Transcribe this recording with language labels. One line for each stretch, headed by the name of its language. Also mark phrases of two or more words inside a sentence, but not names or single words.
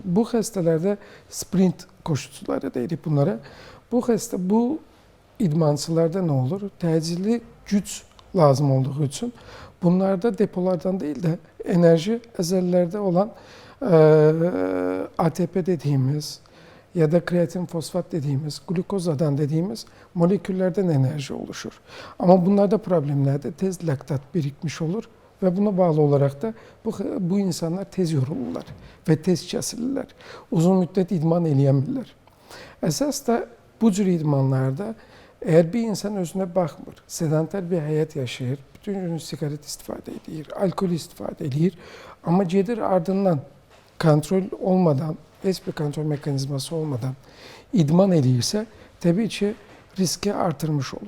Azerbaijani: Bu xəstələrdə
Turkish: sprint koşucuları
Azerbaijani: deyirik bunlara. Bu idmançılarda nə olur? Təcili güc lazım olduğu üçün bunlarda depolardan deyil də enerji əzələlərdə olan ATP dediyimiz ya da kreatin fosfat dediğimiz, glukozadan
Turkish: dediğimiz moleküllerden enerji oluşur. Ama bunlarda problemlerde tez laktat birikmiş olur ve buna bağlı olarak da bu insanlar tez yorulurlar ve
Azerbaijani: tez kəsilirlər. Uzun müddət idman eləyəmirlər. Əsas da bu cür idmanlarda
Turkish: eğer bir insan özüne bakmır, sedanter bir hayat yaşayır,
Azerbaijani: bütün gün sigaret istifadə edir, alkol istifadə edir ama gedir ardından kontrol olmadan, heç bir kontrol mekanizması olmadan idman eləyirsə, təbii ki, riski artırmış olur.